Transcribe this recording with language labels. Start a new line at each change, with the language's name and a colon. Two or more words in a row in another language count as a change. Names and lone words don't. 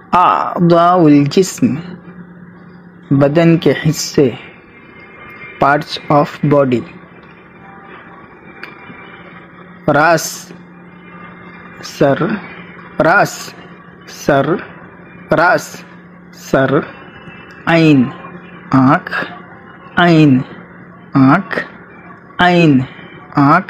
Arabic: أعضاء الجسم,
Urdu: بدن کے حصے,
English: parts of body.
Arabic: रास, सर, रास, सर, रास, सर। ऐन, आँख, ऐन, आँख, ऐन, आँख।